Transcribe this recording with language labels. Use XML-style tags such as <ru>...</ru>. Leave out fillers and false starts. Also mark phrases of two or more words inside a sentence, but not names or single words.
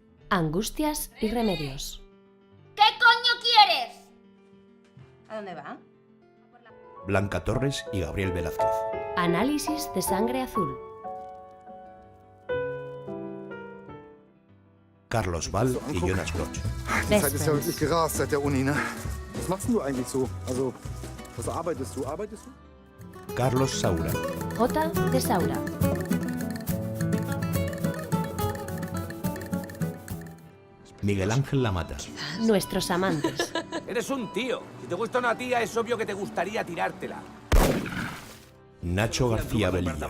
<es>Angustias y Remedios. ¿Qué coño quieres? ¿A dónde va? Blanca Torres y Gabriel Velázquez. Análisis de sangre azul. Carlos Val y Jonas Bloch.</es> <de>Die Zeit ist ja wirklich gerast seit der Uni, ne? Was machst denn du eigentlich so? Also, was arbeitest du? Arbeitest du?</de> <es>Carlos Saura. J. de Saura. Miguel Ángel Lamata. Nuestros amantes. Eres un tío. Si te gusta una tía, es obvio que te gustaría tirártela. Nacho García Belilla.</es>